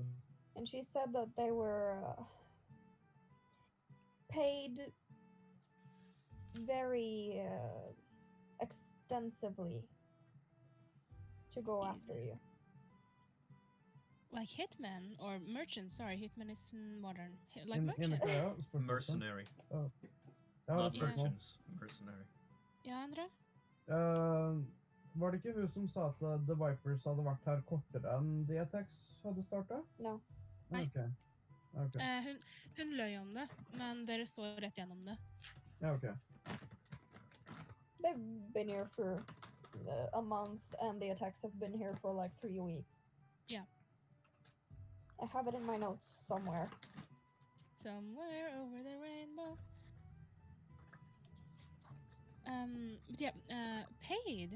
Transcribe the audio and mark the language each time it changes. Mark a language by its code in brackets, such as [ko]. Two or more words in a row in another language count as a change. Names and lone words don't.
[en] and she said that they were paid very extensively to go after you. Like hitmen or merchants. Sorry, hitman is modern. Like [sv] Enligt [en] merchants. [sv] vad jag förstår. [en] mercenary, [sv] Ja, [en] not [sv] det [en] Yeah. [sv] är bra. [en] merchants, mercenary. [no] Ja, Andra? Var det ikke hun som sa at The Vipers hadde vært her kortere enn The Attacks hadde starta? [en] No. [no] Nei. Ok. Ok. Hun løy om det, men dere står rett gjennom det. Ja, ok. [en] They've been here for a month, and the attacks have been here for like 3 weeks. Yeah. I have it in my notes somewhere. Somewhere over the rainbow. But yeah, paid.